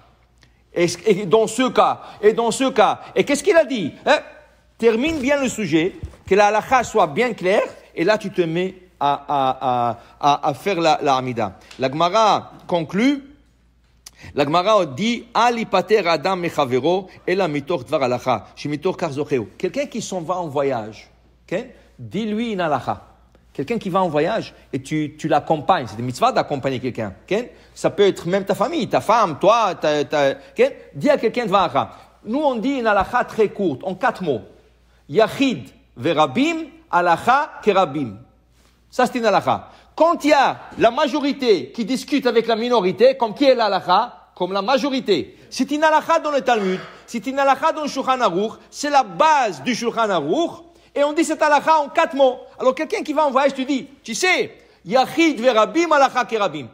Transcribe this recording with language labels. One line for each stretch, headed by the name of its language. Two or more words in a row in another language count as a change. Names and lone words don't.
French: Et dans ce cas, et qu'est-ce qu'il a dit? Termine bien le sujet, que la halakha soit bien claire, et là tu te mets à faire la Hamida. La Gemara conclut. La Gemara dit
Hebrew: אלי פטר אדם מחברו אלא מתוך דבר הלכה שמתוך כר זוכהו.
French: Quelqu'un qui s'en va en voyage, okay? Dis-lui une halacha. Quelqu'un qui va en voyage et tu l'accompagnes, c'est des mitzvahs d'accompagner quelqu'un. Okay? Ça peut être même ta famille, ta femme, toi. Okay? Dis à quelqu'un de halacha. Nous on dit une halacha très courte, en 4 mots.
Hebrew: יחיד ורבים הלכה כרבים.
French: Ça c'est une halacha. Quand il y a la majorité qui discute avec la minorité, comme qui est la halakha? Comme la majorité. C'est une halakha dans le Talmud, c'est une halakha dans le Shulchan Aruch, c'est la base du Shulchan Aruch, et on dit cette halakha en 4 mots. Alors quelqu'un qui va en voyage te dit, tu sais,
Hebrew: יחיד ורבים הלכה כרבים.